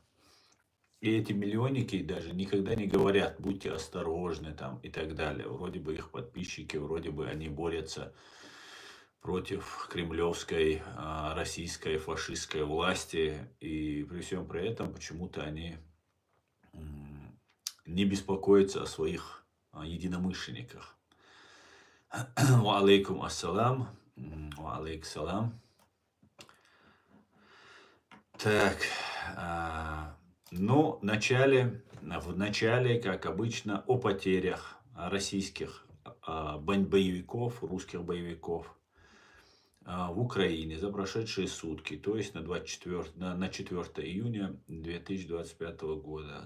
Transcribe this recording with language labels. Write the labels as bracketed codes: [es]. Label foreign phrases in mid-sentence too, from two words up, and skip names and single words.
[ru] И эти миллионники даже никогда не говорят, будьте осторожны там и так далее. Вроде бы их подписчики, вроде бы они борются против кремлевской, российской, фашистской власти. И при всем при этом почему-то они не беспокоятся о своих единомышленниках. [ar] وعليكم السلام. وعليكم سلام. [ru] Так, ну, в начале, как обычно, о потерях российских боевиков, русских боевиков в Украине за прошедшие сутки, то есть на 4 июня 2025 года.